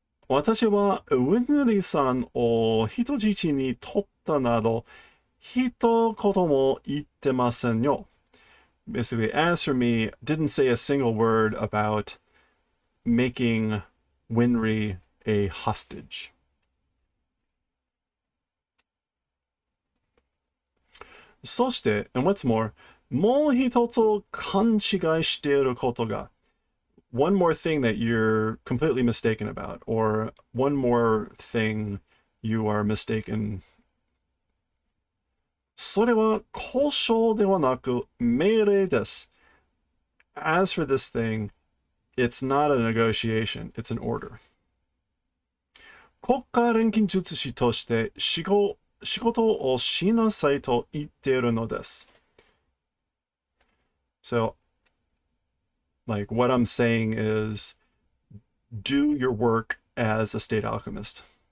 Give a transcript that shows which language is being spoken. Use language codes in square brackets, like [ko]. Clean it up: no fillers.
[ja] 私はウヌリさんを人質に取ったなど、一言も言ってませんよ. [en] Basically, as for me, didn't say a single word about making Winry a hostage. [ja] そして、 [en] and what's more, [ja] もう一つ勘違いしていることが, [en] one more thing that you're completely mistaken about, or one more thing you are mistaken. [ja] それは交渉ではなく命令です. [en] As for this thing, it's not a negotiation, it's an order. [ja] 国家錬金術師として仕事をしなさいと言っているのです. [en] So, like, what I'm saying is, do your work as a state alchemist.